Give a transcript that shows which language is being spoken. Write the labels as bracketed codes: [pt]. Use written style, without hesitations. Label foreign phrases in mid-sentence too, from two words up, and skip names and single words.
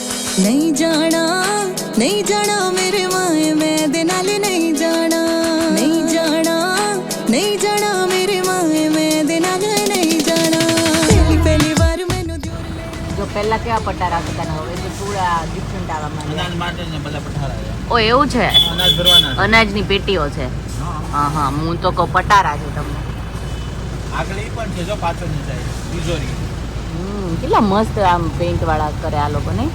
[pa] ਨਹੀਂ ਜਾਣਾ ਮੇਰੇ ਮਾਏ ਮੈਂ ਦਿਨਾਲ ਨਹੀਂ ਜਾਣਾ ਮੇਰੇ ਮਾਏ ਮੈਂ ਦਿਨਾਲ ਨਹੀਂ ਜਾਣਾ ਪਹਿਲੀ ਬਾਰ ਮੈਂਨੇ [gu] જો પહેલા કેવા પટારા હતા ને હવે તો પૂરા ડિફરન્ટ આવવા માંડ્યા. અનાજ માટે ને બધા પઠારા છે. ઓ એવું છે, અનાજ ભરવાના છે. અનાજની પેટીઓ છે. હા હા, હું તો કહું પટારા છે તમને. આગળ ઈ પણ છે જો પાછળની સાઈડ તિજોરી. કેટલા મસ્ત આમ પેઇન્ટ વાળા કરે આ લોકો ને.